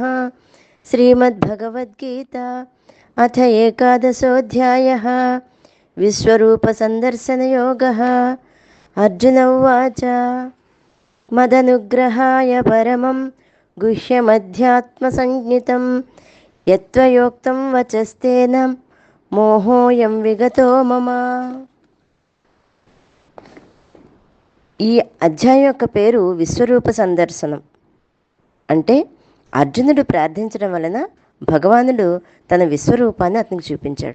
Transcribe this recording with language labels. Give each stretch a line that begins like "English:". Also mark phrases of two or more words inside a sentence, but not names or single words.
Sanskrit: श्रीमद्भगवद्गीता अथ एकादशोऽध्यायः। विश्वरूपसन्दर्शनयोगः। अर्जुन उवाच मदनुग्रहाय परमं गुह्यमध्यात्मसंज्ञितं यत्त्वयोक्तं वचस्तेन మోహోయం విగతో మమ.
Telugu: ఈ అధ్యాయం యొక్క పేరు విశ్వరూప సందర్శనం. అంటే అర్జునుడు ప్రార్థించడం వలన భగవానుడు తన విశ్వరూపాన్ని అతనికి చూపించాడు.